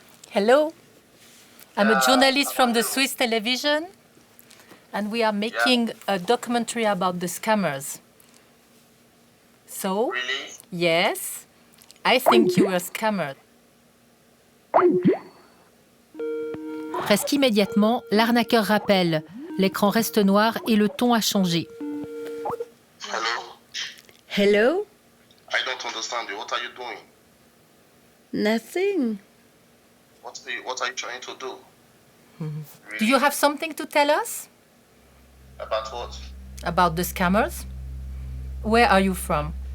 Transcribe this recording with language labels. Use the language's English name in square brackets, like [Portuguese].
[English] Hello, I'm a journalist from the Swiss television, and we are making a documentary about the scammers. So, Really? yes, I think you were scammed. [French] Presque immédiatement, l'arnaqueur rappelle. L'écran reste noir et le ton a changé. [English] Hello? Hello? I don't understand you. What are you doing? Nothing. What are you trying to do? Do you have something to tell us About what? about the scammers? Where are you from?